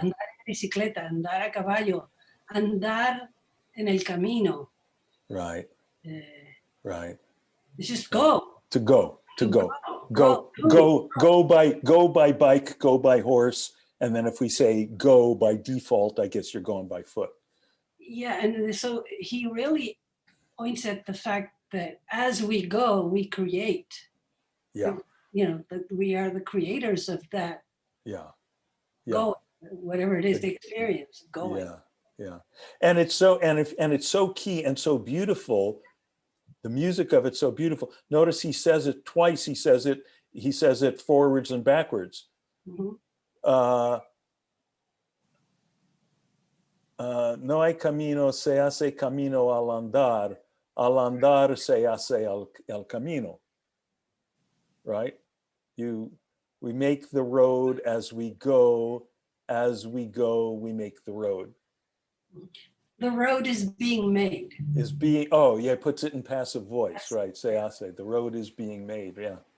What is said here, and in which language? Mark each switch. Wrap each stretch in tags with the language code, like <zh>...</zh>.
<es>Andar en bicicleta, andar a caballo, andar en el camino.</es> <en>Right. Right. It's just go. To go by bike, go by horse, and then if we say go by default, I guess you're going by foot. Yeah, and so he really points at the fact that as we go, we create. Yeah. You know, that we are the creators of that. Yeah. Go, whatever it is, the experience going. Yeah. And it's so key and so beautiful The music of it's so beautiful. Notice he says it twice. He says it forwards and backwards. Mhm.</en> <es>No hay camino, se hace camino al andar se hace el camino.</es> <en>Right? We make the road as we go we make the road. The road is being made. Is being, oh yeah, it puts it in passive voice, right?</en> <es>Se hace,</es> <en>the road is being made, yeah.</en>